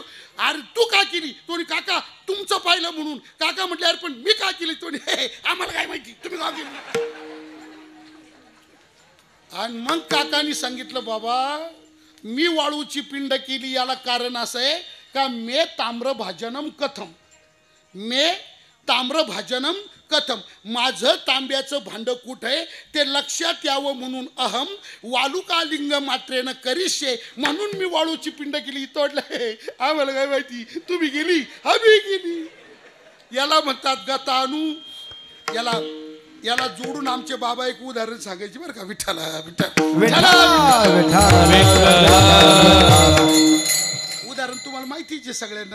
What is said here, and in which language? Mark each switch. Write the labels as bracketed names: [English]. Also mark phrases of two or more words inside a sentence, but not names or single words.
[Marathi] अरे तू का केली, तो काका तुमचं पाहिलं म्हणून. काका म्हटलं अरे पण मी का केली, तो आम्हाला काय माहिती तुम्ही का केली. आणि मग काकांनी सांगितलं बाबा मी वाळूची पिंड केली याला कारण असं आहे का [Sanskrit] मे ताम्रभाजनम कथम, मे ताम्रभाजनम कथम, [Marathi] माझं तांब्याचं भांडं कुठं आहे ते लक्षात यावं म्हणून [Sanskrit] अहम वालुकालिंग मात्रेनं करिष्ये, [Marathi] म्हणून मी वाळूची पिंड केली. तो म्हटलं आम्हाला काय माहिती तुम्ही गेली आम्ही गेली. याला म्हणतात गतानु. याला जोडून आमचे बाबा एक उदाहरण सांगायचे बरं का. विठ्ठला उदाहरण तुम्हाला माहितीच आहे सगळ्यांना.